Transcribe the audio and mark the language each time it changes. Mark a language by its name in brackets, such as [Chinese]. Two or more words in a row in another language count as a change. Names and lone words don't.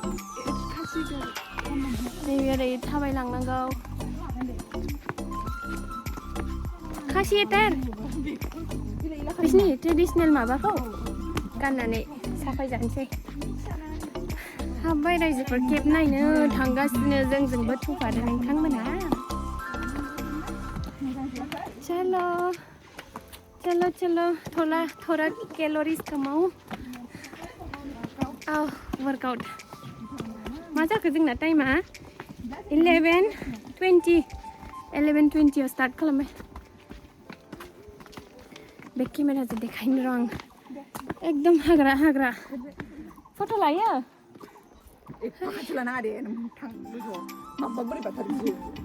[Bodo] नैबे ओरै थाबायलांनांगौ खासिएटार बिसिनि ट्रेडिसनेल माबाखौ गाननानै साफाय जानोसै हाबबाय रायजोफोर केब नायनो थांगासिनो जोंजोंबो थुफादों नोंथांमोनहा [Hindi] चलो थोड़ा कैलोरीज कमाओ [Bodo] वर्कआउट मा जाखो जोंना टाइमा 11:20 स्टार्ट खालामबाय बे केमेराजों देखायनो र' आं एकदम हाग्रा फट' लायो खाथि लानाङा दे थां गोजौआव माबा बोरैबाथार बियो